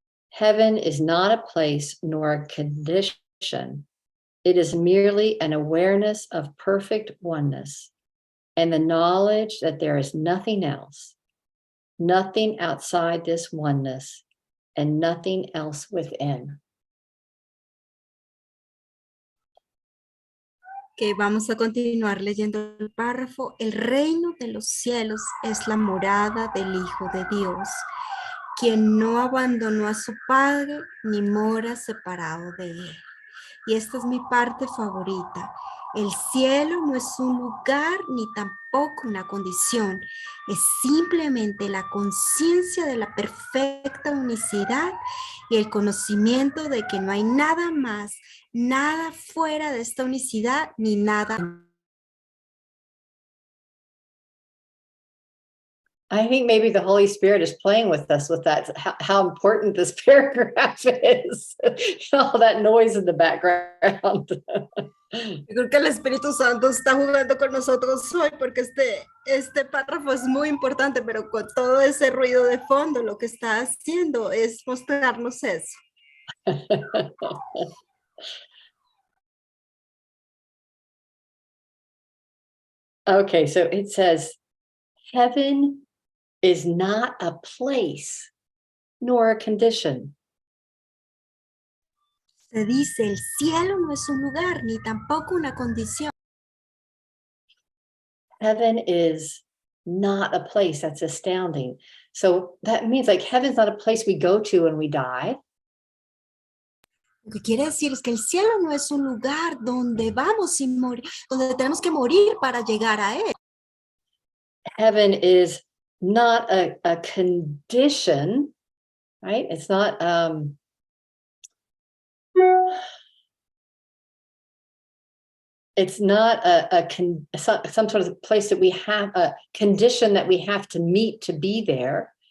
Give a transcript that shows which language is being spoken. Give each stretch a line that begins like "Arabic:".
English: Heaven is not a place nor a condition. It is merely an awareness of perfect oneness and the knowledge that there is nothing else, nothing outside this oneness, and nothing else within.
Spanish: Okay, vamos a continuar leyendo el párrafo. El reino de los cielos es la morada del Hijo de Dios, quien no abandonó a su Padre ni mora separado de él. Y esta es mi parte favorita. El cielo no es un lugar ni tampoco una condición. Es simplemente la conciencia de la perfecta unicidad y el conocimiento de que no hay nada más, nada fuera de esta unicidad ni nada.
English: I think maybe the Holy Spirit is playing with us with that, how important this paragraph is. All that noise in the background.
Spanish: Yo creo que el Espíritu Santo está jugando con nosotros hoy porque este párrafo es muy importante, pero con todo ese ruido de fondo lo que está haciendo es mostrarnos eso.
English: Okay, so it says, heaven is not a place nor a condition.
Spanish: Se dice, el cielo no es un lugar ni tampoco una condición.
English: Heaven is not a place. That's astounding. So that means like heaven's not a place we go to when we die.
Spanish: Lo que quiere decir es que el cielo no es un lugar donde vamos sin morir, donde tenemos que morir para llegar a él.
English: Heaven is not a condition, right? It's not it's not some sort of place that we have, a condition that we have to meet to be there.